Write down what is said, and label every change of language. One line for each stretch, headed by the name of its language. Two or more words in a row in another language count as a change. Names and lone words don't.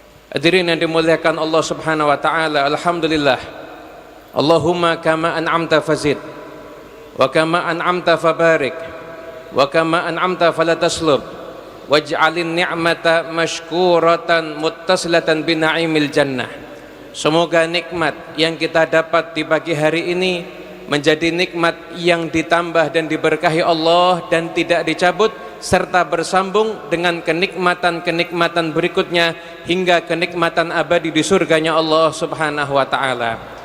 Indonesian: Hadirin yang dimuliakan Allah
Arabic: سبحانه وتعالى,
Indonesian: alhamdulillah.
Arabic: اللهم كما أنعمت فزد وكما أنعمت فبارك وكما أنعمت فلا تسلب واجعل النعمة مشكورة متصلة بنعيم الجنة.
Indonesian: Semoga nikmat yang kita dapat di pagi hari ini menjadi nikmat yang ditambah dan diberkahi Allah dan tidak dicabut, serta bersambung dengan kenikmatan-kenikmatan berikutnya hingga kenikmatan abadi di surganya Allah
Arabic: سبحانه وتعالى.